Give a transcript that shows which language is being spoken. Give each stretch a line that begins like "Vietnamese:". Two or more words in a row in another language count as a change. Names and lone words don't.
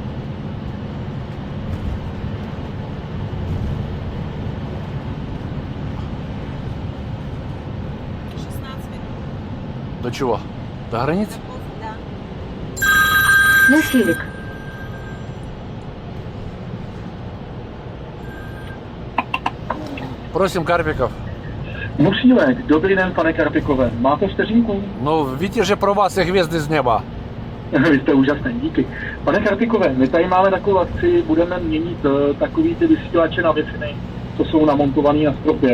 Russian: До чего? До границы? Да.
Czech: Насилик. Prосím Karpikov. Musílek, dobrý den, pane Karpikové. Máte vteřinku? No, víte, že pro vás je hvězdy z neba. Vy jste úžasný, díky. Pane Karpikové, my tady máme takovou akci, budeme měnit takový ty vysílače na Wi-Fi, co jsou namontovaný na stropě.